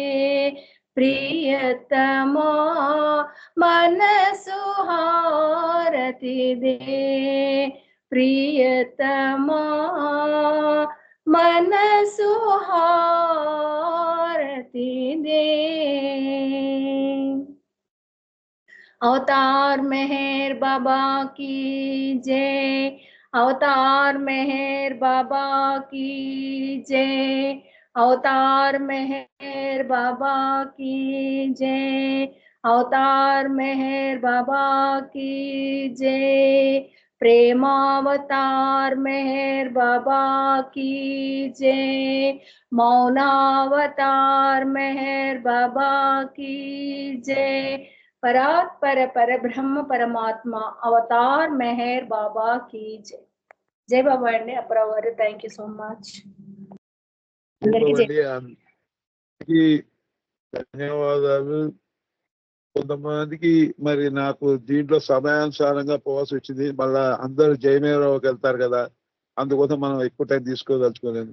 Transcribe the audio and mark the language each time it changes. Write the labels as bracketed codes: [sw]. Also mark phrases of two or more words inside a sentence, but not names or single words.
[te] ప్రియతమా మనసు హారతి దే ప్రియతమా మనసు హారతి దే [hi] अवतार मेहर बाबा की जय अवतार मेहर बाबा की जय अवतार मेहर बाबा की जय अवतार मेहर बाबा की जय प्रेमावतार मेहर बाबा की जय मौनावतार मेहर बाबा की जय परात्पर परब्रह्म परमात्मा अवतार मेहर बाबा की जय जय बाबा अंडी अप्पर [en] thank you so much [te] ధన్యవాదాలు. కొంతమందికి మరి నాకు దీంట్లో సమయానుసారంగా పోవాల్సి వచ్చింది. మళ్ళా అందరూ జయమేరావుకి వెళ్తారు కదా, అందుకోసం మనం ఎక్కువ టైం తీసుకోదలుచుకోలేదు.